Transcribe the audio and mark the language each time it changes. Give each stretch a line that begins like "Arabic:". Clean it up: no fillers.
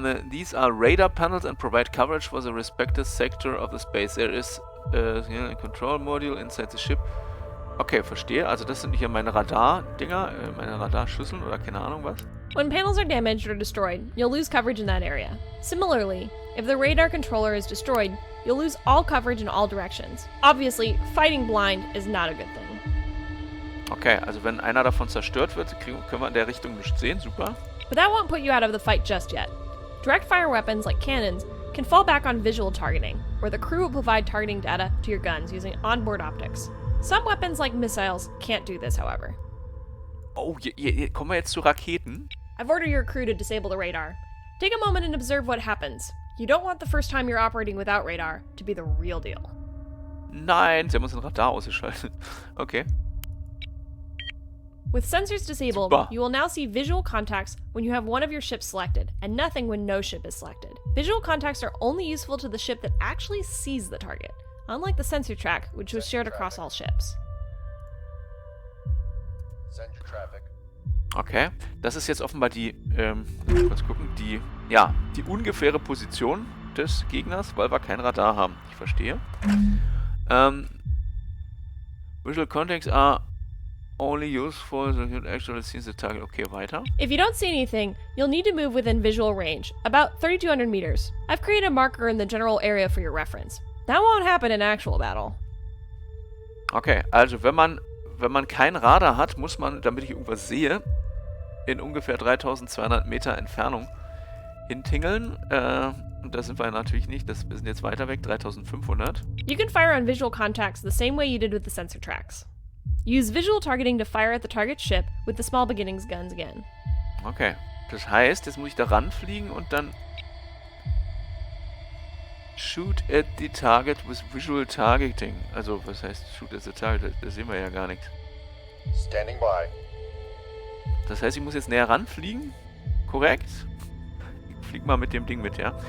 English: These are radar panels and provide coverage for the respective sector of the space. There is a control module inside the ship.
German: Okay, verstehe. Also das sind hier meine Radar-Dinger, meine Radarschüsseln oder keine Ahnung was.
English: When panels are damaged or destroyed, you'll lose coverage in that area. Similarly, if the radar controller is destroyed, you'll lose all coverage in all directions. Obviously, fighting blind is not a good thing.
German: Okay, also wenn einer davon zerstört wird, können wir in der Richtung nichts sehen. Super.
English: But that won't put you out of the fight just yet. Direct fire weapons like cannons can fall back on visual targeting, where the crew will provide targeting data to your guns using onboard optics. Some weapons like missiles can't do this, however.
German: Oh, hier kommen wir jetzt zu Raketen.
English: I've ordered your crew to disable the radar. Take a moment and observe what happens. You don't want the first time you're operating without radar to be the real deal.
German: Nein, sie haben uns ein Radar ausgeschaltet. Okay.
English: With sensors disabled,
German: Super.
English: you will now see visual contacts when you have one of your ships selected, and nothing when no ship is selected. Visual contacts are only useful to the ship that actually sees the target, unlike the sensor track, which was shared across all ships. Send your traffic.
German: Okay, das ist jetzt offenbar die, kurz gucken, die ungefähre Position des Gegners, weil wir kein Radar haben. Ich verstehe.
English: Visual contacts are only useful so you can actually see the target.
German: Okay, weiter.
English: If you don't see anything, you'll need to move within visual range, about 3,200 meters. I've created a marker in the general area for your reference. That won't happen in actual battle.
German: Okay, also wenn man kein Radar hat, muss man, damit ich irgendwas sehe, in ungefähr 3200 Meter Entfernung hintingeln. Und da sind wir natürlich nicht. Wir sind jetzt weiter weg, 3500.
English: You can fire on visual contacts the same way you did with the sensor tracks. Use visual targeting to fire at the target ship with the small beginnings guns again.
German: Okay, das heißt, jetzt muss ich da ranfliegen und dann
English: shoot at the target with visual targeting.
German: Also, was heißt
English: shoot at the target?
German: Da sehen wir ja gar nichts.
English: Standing by.
German: Das heißt, ich muss jetzt näher ranfliegen? Korrekt? Ich flieg mal mit dem Ding mit, ja?